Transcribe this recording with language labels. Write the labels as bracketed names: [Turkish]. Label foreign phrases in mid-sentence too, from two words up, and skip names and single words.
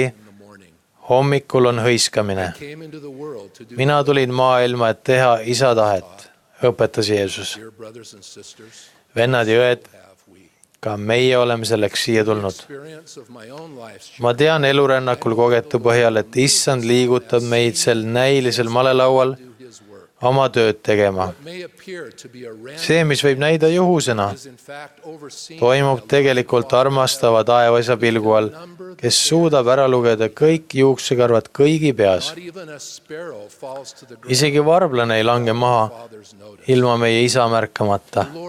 [English] in the morning. [Estonian] hommikul on hõiskamine. [English] Came into the world to do [Estonian] Mina tulin maailma, et teha isa tahet, õpetas Jeesus. [English] dear brothers and sisters, [Estonian] Vennad ja õed, [English] have we. [Estonian] ka meie oleme selleks siia tulnud. [English] Experience of my own life's [Estonian] Ma tean elurännakul kogetu põhjal, et issand liigutab meid sel näilisel malelaual, [English] do his work. [Estonian] oma tööd tegema. See, mis võib näida juhusena, toimub tegelikult armastava taevaisa pilgu all, kes suudab ära lugeda kõik juuksekarvad kõigi peas. Isegi varblane ei lange maha ilma meie isa märkamata.